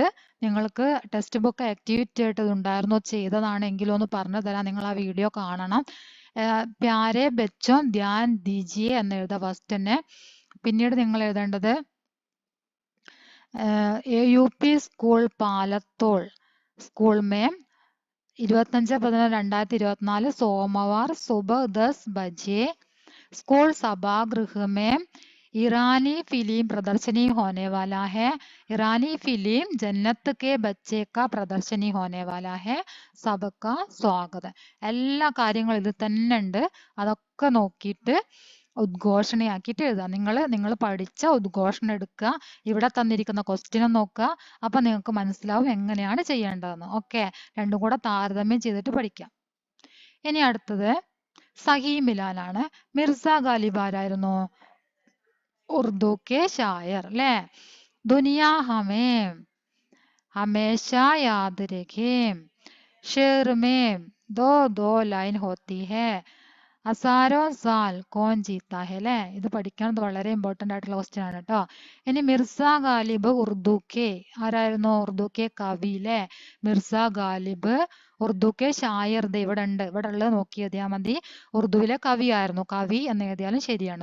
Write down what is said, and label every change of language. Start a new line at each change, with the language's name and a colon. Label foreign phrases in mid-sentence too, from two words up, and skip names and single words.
Malayalam: നിങ്ങൾക്ക്
English: text book activity
Malayalam: ആയിട്ട് ഇത് ഉണ്ടായിരുന്നു. ചെയ്തതാണെങ്കിലും ഒന്ന് പറഞ്ഞു തരാം. നിങ്ങൾ ആ വീഡിയോ കാണണം.
Hindi: प्यारे बच्चों ध्यान दीजिए
Malayalam: എന്ന് എഴുതാം ഫസ്റ്റ് തന്നെ. പിന്നീട് നിങ്ങൾ എഴുതേണ്ടത് UP സ്കൂൾ പാലത്തോൾ സ്കൂൾ
Hindi: में 25/11/2024 सोमवार सुबह 10 बजे स्कूल सभागृह में ईरानी फिल्म प्रदर्शनी होने वाला है. ईरानी फिल्म जन्नत के बच्चे का प्रदर्शनी होने वाला है. सबका स्वागत.
Malayalam: എല്ലാ കാര്യങ്ങളും ഇതിൽ തന്നെ ഉണ്ട്. അതൊക്കെ നോക്കിയിട്ട് ഉദ്ഘോഷണയാക്കിയിട്ട് എഴുതാം. നിങ്ങൾ പഠിച്ച ഉദ്ഘോഷണം എടുക്കുക. ഇവിടെ തന്നിരിക്കുന്ന ക്വസ്റ്റ്യനും നോക്കുക. അപ്പൊ നിങ്ങൾക്ക് മനസ്സിലാവും എങ്ങനെയാണ് ചെയ്യേണ്ടതെന്ന്. ഓക്കെ, രണ്ടും കൂടെ താരതമ്യം ചെയ്തിട്ട് പഠിക്കാം. ഇനി അടുത്തത്
Hindi: सही मिलान.
Malayalam: മിർസ ഗാലിബ് ആരായിരുന്നു?
Hindi: उर्दू के शायर
Malayalam: അല്ലേ.
Hindi: दुनिया हमें हमेशा याद रखें. शेर में दो दो लाइन होती है. हज़ारों साल कौन जीता है അല്ലെ.
Malayalam: ഇത് പഠിക്കുന്നത് വളരെ ഇമ്പോർട്ടന്റ് ആയിട്ടുള്ള ക്വസ്റ്റ്യൻ ആണ് കേട്ടോ. ഇനി മിർസ ഗാലിബ്
Hindi: उर्दू के
Malayalam: ആരായിരുന്നു?
Hindi: उर्दू के
Malayalam: കവി അല്ലെ. മിർസ ഗാലിബ്
Hindi: उर्दू के शायर.
Malayalam: ഇവിടെ ഉണ്ട്. ഇവിടെ ഉള്ളത് നോക്കി എഴുതിയാൽ മതി. ഉറുദുവിലെ കവി ആയിരുന്നു. കവി എന്ന് എഴുതിയാലും ശരിയാണ്.